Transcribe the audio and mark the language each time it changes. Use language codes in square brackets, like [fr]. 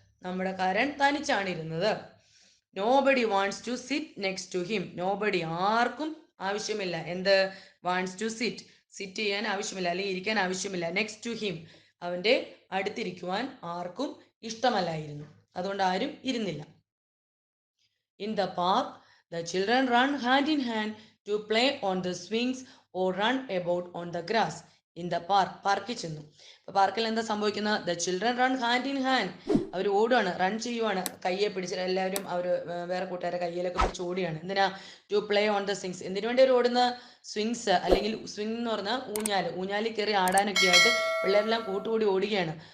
[ml] നമ്മുടെ കരൺ തനിച്ചാണ് ഇരുന്നത്. [en] Nobody wants to sit next to him. [ml] Nobody, ആർക്കും ആവശ്യമില്ല. എന്ത്? [en] wants to sit, sit [ml] ചെയ്യാൻ ആവശ്യമില്ല അല്ലെങ്കിൽ ഇരിക്കാൻ ആവശ്യമില്ല. [en] next to him, [ml] അവൻ്റെ അടുത്തിരിക്കുവാൻ ആർക്കും ഇഷ്ടമല്ലായിരുന്നു. അതുകൊണ്ട് ആരും ഇരുന്നില്ല. [en] In the park, the children run hand in hand to play on the swings or run about on the grass. In the park, [ml] പാർക്കിൽ ചെന്നു. അപ്പോൾ പാർക്കിൽ എന്താ സംഭവിക്കുന്നത്? [en] the children run hand in hand, [ml] അവർ ഓടുകയാണ്, റൺ ചെയ്യുവാണ്. കയ്യെ പിടിച്ചിട്ട് എല്ലാവരും അവർ വേറെ കൂട്ടുകാരെ കയ്യിലൊക്കെ പിടിച്ച് ഓടുകയാണ്. എന്തിനാ? [en] To play on the swings. [ml] എന്തിനു വേണ്ടി അവർ ഓടുന്ന? സ്വിങ്സ് അല്ലെങ്കിൽ സ്വിങ് എന്ന് പറഞ്ഞാൽ ഊഞ്ഞാൽ, ഊഞ്ഞാലിൽ കയറി ആടാനൊക്കെ ആയിട്ട് പിള്ളേരെല്ലാം കൂട്ടുകൂടി ഓടുകയാണ്.